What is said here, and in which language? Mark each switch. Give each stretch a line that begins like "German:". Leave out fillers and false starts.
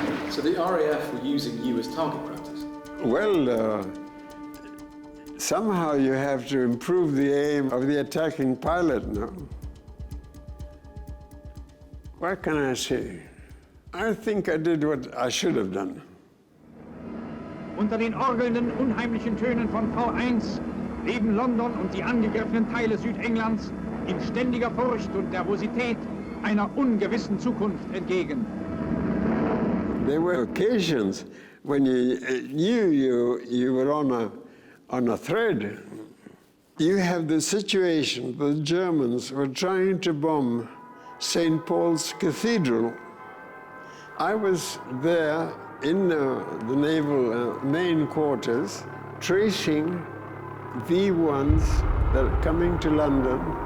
English: So the RAF were using you as target practice? Well, somehow you have to improve the aim of the attacking pilot, no? What can I say? I think I did what I should have done.
German: Unter den orgelnden, unheimlichen Tönen von V1 leben London und die angegriffenen Teile Südenglands in ständiger Furcht und Nervosität einer ungewissen Zukunft entgegen.
English: There were occasions when you knew you were on a thread. You have the situation, the Germans were trying to bomb St. Paul's Cathedral. I was there in the naval main quarters, tracing V1s that are coming to London.